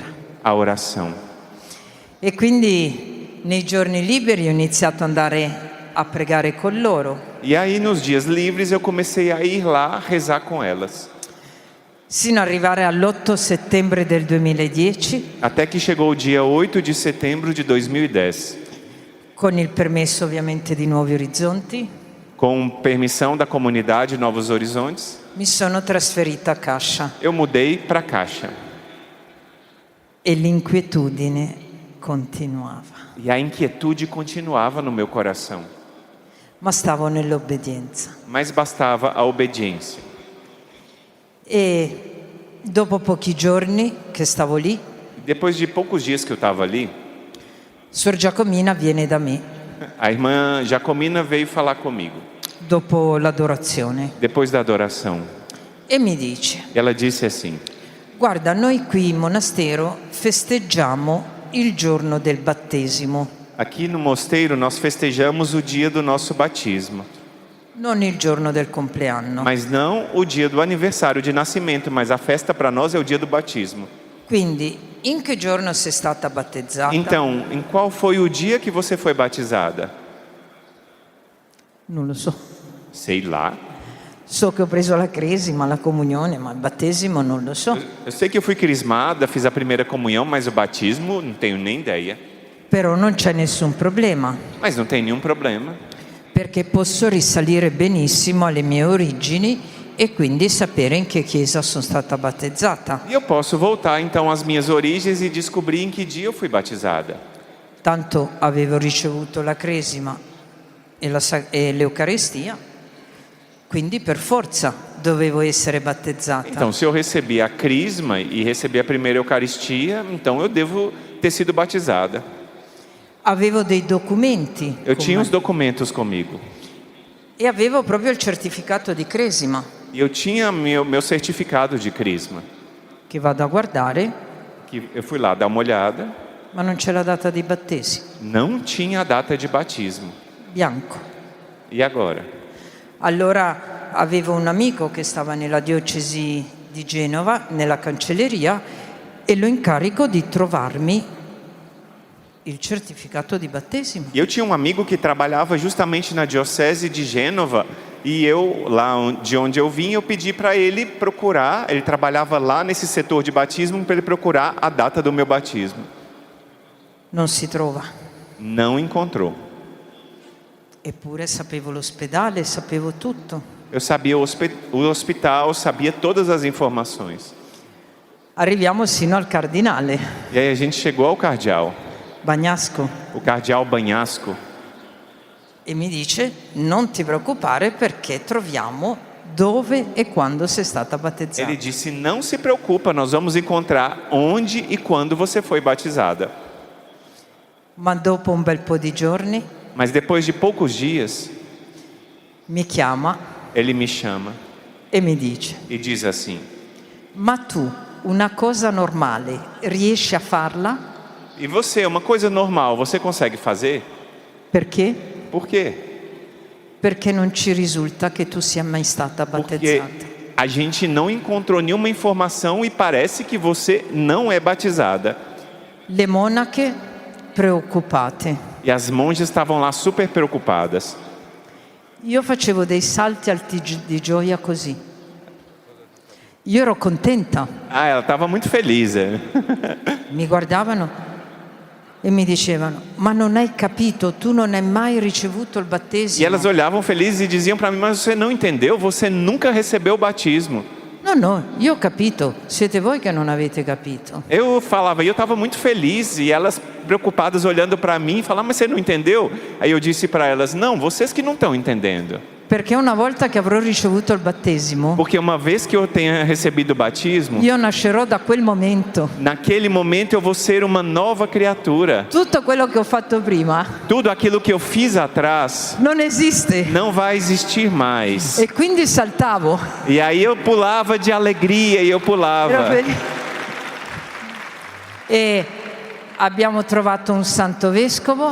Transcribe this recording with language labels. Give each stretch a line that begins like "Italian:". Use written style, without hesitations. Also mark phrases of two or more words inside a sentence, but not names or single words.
Portuguese: A oração.
Italian: E quindi nei giorni liberi ho iniziato ad andare a pregare con loro,
Portuguese: E aí nos dias livres eu comecei a ir lá rezar com elas.
Italian: sino ad arrivare all'8 settembre del 2010,
Portuguese: Até que chegou o dia 8 de setembro de 2010.
Italian: con il permesso ovviamente di Nuovi Orizzonti,
Portuguese: Com permissão da comunidade Novos Horizontes,
Italian: mi sono trasferita a Cascia
Portuguese: eu mudei para Caixa.
Italian: e l'inquietudine continuava,
Portuguese: E a inquietude continuava no meu coração.
Italian: ma stavo nell'obbedienza.
Portuguese: Mas bastava a obediência.
Italian: E dopo pochi giorni che stavo lì,
Portuguese: Depois de poucos dias que eu estava ali,
Italian: Suor Giacomina viene da me
Portuguese: a irmã Jacomina veio falar comigo,
Italian: dopo l'adorazione
Portuguese: depois da adoração.
Italian: e mi dice:
Portuguese: Ela disse assim:
Italian: guarda, noi qui in monastero festeggiamo il giorno del battesimo,
Portuguese: aqui no mosteiro nós festejamos o dia do nosso batismo,
Italian: non il giorno del compleanno.
Portuguese: mas não o dia do aniversário de nascimento, mas a festa para nós é o dia do batismo.
Italian: Quindi, in che giorno sei stata battezzata?
Portuguese: Então, em qual foi o dia que você foi batizada?
Italian: Non lo so.
Portuguese: Sei lá.
Italian: So che ho preso la cresima, la comunione, ma il battesimo non lo so.
Portuguese: Eu sei que eu fui crismada, fiz a primeira comunhão, mas o batismo não tenho nem ideia.
Italian: Però non c'è nessun problema,
Portuguese: Mas não tem nenhum problema,
Italian: perché posso risalire benissimo alle mie origini e quindi sapere in che chiesa sono stata battezzata.
Portuguese: e eu posso voltar então às minhas origens e descobrir em que dia eu fui batizada.
Italian: Tanto avevo ricevuto la cresima e l'Eucaristia, quindi per forza dovevo essere battezzata.
Portuguese: Então, se eu recebi a crisma e recebi a primeira Eucaristia, então eu devo ter sido batizada.
Italian: Avevo dei documenti
Portuguese: Eu
Italian: con
Portuguese: tinha
Italian: me
Portuguese: os documentos comigo.
Italian: e avevo proprio il certificato di cresima
Portuguese: E eu tinha meu certificado de crisma,
Italian: che vado a guardare,
Portuguese: que eu fui lá dar uma olhada,
Italian: ma non c'è la data di battesimo.
Portuguese: não tinha a data de batismo.
Italian: Bianco.
Portuguese: E agora?
Italian: Allora avevo un amico che stava nella diocesi di Genova, nella cancelleria, e lo incarico di trovarmi il certificato di battesimo.
Portuguese: E eu tinha um amigo que trabalhava justamente na diocese de Gênova, e eu, lá de onde eu vim, eu pedi para ele procurar, ele trabalhava lá nesse setor de batismo, para ele procurar a data do meu batismo.
Italian: Non si trova.
Portuguese: Não encontrou.
Italian: Eppure sapevo l'ospedale, sapevo tutto.
Portuguese: Eu sabia o hospital, sabia todas as informações.
Italian: Arriviamo sino al cardinale,
Portuguese: E aí a gente chegou ao cardeal,
Italian: Bagnasco,
Portuguese: o cardeal Banhasco,
Italian: e mi dice: non ti preoccupare perché troviamo dove e quando sei stata battezzata.
Portuguese: ele disse: não se preocupa, nós vamos encontrar onde e quando você foi batizada.
Italian: Ma dopo un bel po' di giorni
Portuguese: Mas depois de poucos dias,
Italian: mi chiama
Portuguese: ele me chama
Italian: e mi dice:
Portuguese: e diz assim:
Italian: ma tu una cosa normale riesci a farla?
Portuguese: e você, uma coisa normal, você consegue fazer?
Italian: Perché?
Portuguese: Por quê?
Italian: Perché non ci risulta che tu sia mai stata
Portuguese: Porque
Italian: battezzata.
Portuguese: a gente não encontrou nenhuma informação e parece que você não é batizada.
Italian: Le monache preoccupate.
Portuguese: E as monjas estavam lá super preocupadas.
Italian: Io facevo dei salti alti di gioia così. Io ero contenta.
Portuguese: Ah, ela estava muito feliz.
Italian: Mi guardavano e mi dicevano: ma non hai capito, tu non hai mai ricevuto il
Portuguese: E
Italian: battesimo.
Portuguese: elas olhavam felizes e diziam para mim: mas você não entendeu? Você nunca recebeu o batismo.
Italian: No, io ho capito, siete voi che non avete capito.
Portuguese: Eu falava, e eu estava muito feliz, e elas preocupadas olhando para mim, falavam, mas você não entendeu? Aí eu disse para elas, não, vocês que não estão entendendo.
Italian: Perché una volta che avrò ricevuto il battesimo,
Portuguese: Porque uma vez que eu tenha recebido o batismo,
Italian: io nascerò da quel momento.
Portuguese: naquele momento eu vou ser uma nova criatura.
Italian: Tutto quello che ho fatto prima
Portuguese: Tudo aquilo que eu fiz atrás
Italian: non esiste.
Portuguese: não vai existir mais.
Italian: E quindi saltavo.
Portuguese: E aí eu pulava de alegria e eu
Italian: Ero
Portuguese: pulava.
Italian: felice. E abbiamo trovato un santo vescovo